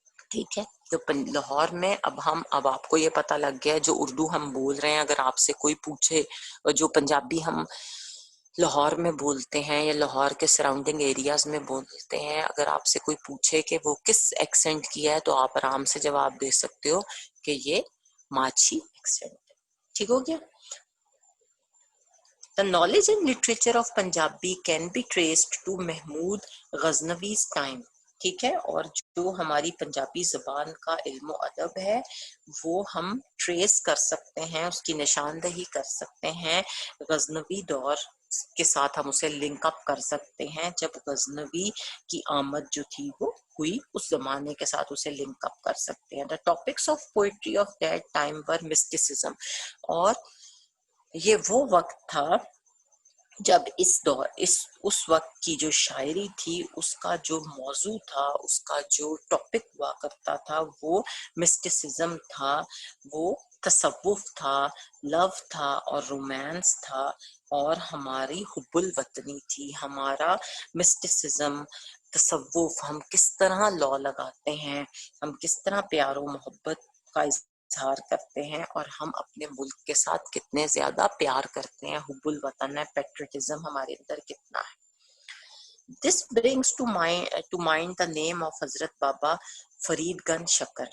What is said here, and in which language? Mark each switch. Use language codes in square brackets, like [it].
[ur] ٹھیک ہے، تو لاہور میں اب آپ کو یہ پتہ لگ گیا جو اردو ہم بول رہے ہیں، اگر آپ سے کوئی پوچھے جو پنجابی ہم لاہور میں بولتے ہیں یا لاہور کے سراؤنڈنگ ایریاز میں بولتے ہیں، اگر آپ سے کوئی پوچھے کہ وہ کس ایکسنٹ کی ہے تو آپ آرام سے جواب دے سکتے ہو کہ یہ ماچھی ایکسنٹ ہے. ٹھیک ہو گیا. [en] The knowledge and literature of Punjabi can be traced to Mahmud Ghaznavi's time. [ur] ٹھیک ہے، اور جو ہماری پنجابی زبان کا علم و ادب ہے وہ ہم ٹریس کر سکتے ہیں، اس کی نشاندہی کر سکتے ہیں غزنوی دور کے ساتھ. ہم اسے لنک اپ کر سکتے ہیں جب غزنوی کی آمد جو تھی وہ ہوئی، اس زمانے کے ساتھ اسے لنک اپ کر سکتے ہیں. [en] The topics of poetry of that time were mysticism. [ur] اور یہ وہ وقت تھا جب اس وقت کی جو شاعری تھی اس کا جو موضوع تھا، اس کا جو ٹاپک ہوا کرتا تھا وہ مسٹیسزم تھا، وہ تصوف تھا، لو تھا اور رومانس تھا، اور ہماری حب الوطنی تھی. ہمارا مسٹیسزم، تصوف، ہم کس طرح لا لگاتے ہیں، ہم کس طرح پیار و محبت کا اظہار کرتے ہیں، اور ہم اپنے ملک کے ساتھ کتنے زیادہ پیار کرتے ہیں، حب الوطن ہے، پیٹریٹزم ہمارے اندر کتنا ہے. [en] This brings to mind the name of Hazrat Baba Farid Ganj Shakar.